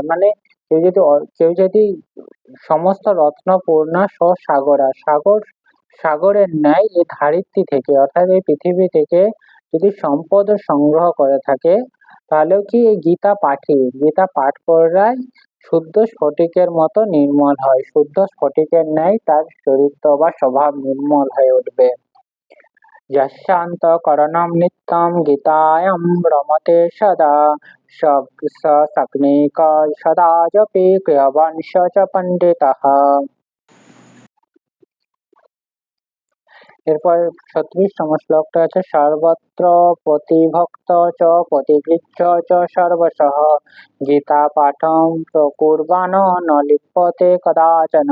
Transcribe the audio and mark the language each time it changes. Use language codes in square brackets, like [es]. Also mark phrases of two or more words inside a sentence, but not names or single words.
[bn] মানে কেউ যদি সমস্ত রত্নপূর্ণ স্বসাগরা সাগরের ন্যায় এই ধারিত্রী থেকে, অর্থাৎ এই পৃথিবী থেকে যদি সম্পদ সংগ্রহ করে থাকে, তাহলেও কি এই গীতা পাঠ করাই শুদ্ধ স্ফটিকের মতো নির্মল হয়, শুদ্ধ স্ফটিকের ন্যায় তার চরিত্র বা স্বভাব নির্মল হয়ে উঠবে। [sa] यस्यान्तःकरणं नित्यं गीतायां रमते सदा स शक्निक सदा जपे क्रियवंश च पंडितः। [bn] এরপর 36তম শ্লোকটা আছে [sa] সর্বত্র প্রতিভক্ত চ প্রতিগৃহ্য চ সর্বশঃ গীতা পাঠং প্রকুর্বাণ ন লিপ্যতে কদাচন।